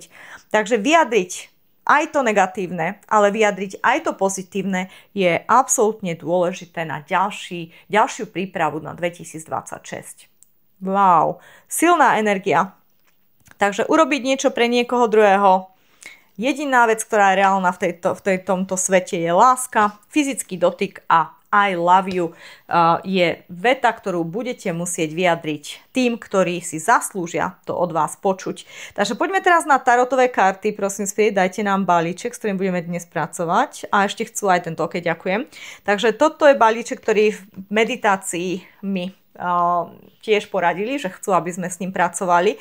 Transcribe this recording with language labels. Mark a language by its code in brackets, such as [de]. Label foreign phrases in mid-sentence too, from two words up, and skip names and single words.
[sk] Takže vyjadriť aj to negatívne, ale vyjadriť aj to pozitívne je absolútne dôležité na ďalšiu prípravu na 2026. Wow, silná energia. Takže urobiť niečo pre niekoho druhého. Jediná vec, ktorá je reálna v tomto svete, je láska, fyzický dotyk a [en] I love you [sk] je veta, ktorú budete musieť vyjadriť tým, ktorí si zaslúžia to od vás počuť. Takže poďme teraz na tarotové karty. Prosím, dajte nám balíček, s ktorým budeme dnes pracovať. A ešte chcú aj tento, ok, ďakujem. Takže toto je balíček, ktorý v meditácii mi tiež poradili, že chcú, aby sme s ním pracovali.